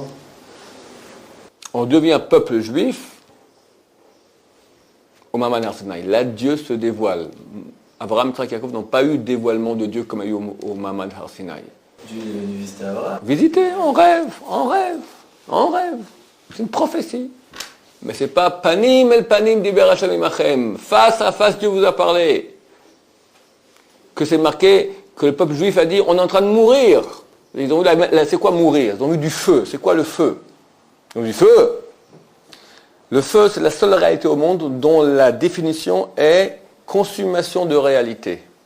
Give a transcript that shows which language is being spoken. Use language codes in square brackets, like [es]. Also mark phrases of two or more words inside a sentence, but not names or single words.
[fr] On devient peuple juif au Mahamad Har-Sinaï. Là, Dieu se dévoile. Abraham et Jacob n'ont pas eu de dévoilement de Dieu comme il y a eu au Mahamad Har-Sinaï. Dieu est venu visiter Abraham. Visiter, en rêve, en rêve, en rêve. C'est une prophétie. Mais c'est pas [he] פנים אל פנים דיבר השם עמכם. [fr] Face à face, Dieu vous a parlé. Que c'est marqué que le peuple juif a dit on est en train de mourir. Ils ont vu c'est quoi mourir? Ils ont vu du feu. C'est quoi le feu? Ils ont vu du feu. Le feu, c'est la seule réalité au monde dont la définition est consommation de réalité.